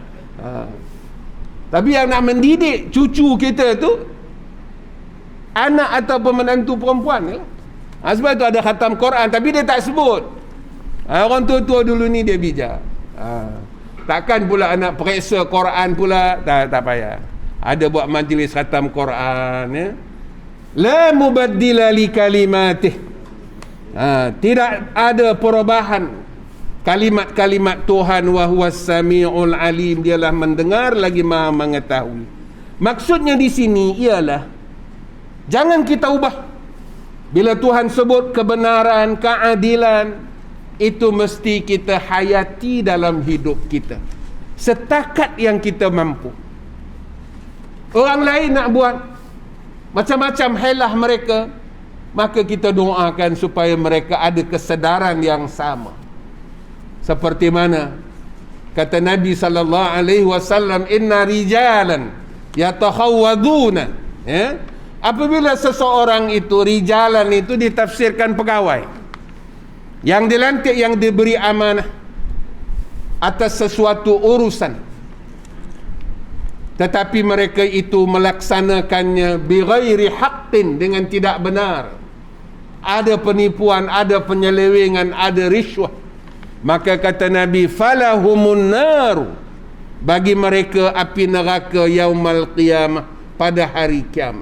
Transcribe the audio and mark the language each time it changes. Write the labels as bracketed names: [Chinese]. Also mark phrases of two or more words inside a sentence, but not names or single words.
[Malay] Tapi yang nak mendidik cucu kita tu anak atau menantu perempuan ni lah. Sebab tu ada khatam Quran, tapi dia tak sebut. Orang tua-tua dulu ni dia bijak. Takkan pula anak periksa Quran pula, tak payah. Ada buat majlis khatam Quran, ya. [Arabic] لا مبدل لكلماته. [Malay] Tidak ada perubahan kalimat-kalimat Tuhan. [Arabic] وهو السميع العليم, [Malay] dialah mendengar lagi maha mengetahui. Maksudnya di sini ialah jangan kita ubah. Bila Tuhan sebut kebenaran, keadilan, itu mesti kita hayati dalam hidup kita setakat yang kita mampu. Orang lain nak buat macam-macam helah mereka, maka kita doakan supaya mereka ada kesedaran yang sama. Seperti mana kata Nabi SAW, [Arabic] إن رجالا يتخوضون, ya? [Malay] Apabila seseorang itu, rijalan itu ditafsirkan pegawai yang dilantik, yang diberi amanah atas sesuatu urusan, tetapi mereka itu melaksanakannya [Arabic] بغير حق, [Malay] dengan tidak benar, ada penipuan, ada penyelewengan, ada riswah, maka kata Nabi, [Arabic] فلهم النار, [Malay] bagi mereka api neraka [Arabic] يوم القيامة, [Malay] pada hari kiamat.